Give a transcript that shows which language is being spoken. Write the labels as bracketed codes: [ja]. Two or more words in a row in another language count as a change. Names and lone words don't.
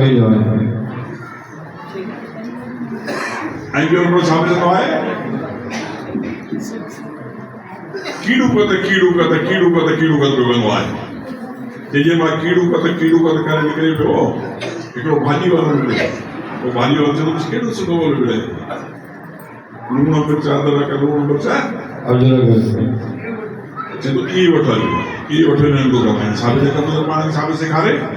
[sd] मालिक जो ध्यानु लॻाईंदो आहे ऐं ॿियो हिकिड़ो छा मिलंदो आहे कीड़ू कत कीड़ू कत कीड़ू कत कीड़ू कत पियो वेंदो आहे जंहिंजे मां कीड़ू कत करे निकिरे पियो हिकिड़ो भाॼी वारो मिले पोइ भाॼी वारो चवंदो केॾो सुठो मिले लूण मिर्च अदरक लूण मिर्च चवंदो इहे वठो इहे वठो हिननि जो कमु आहे साबित कंदो त पाण खे साबित सेखारे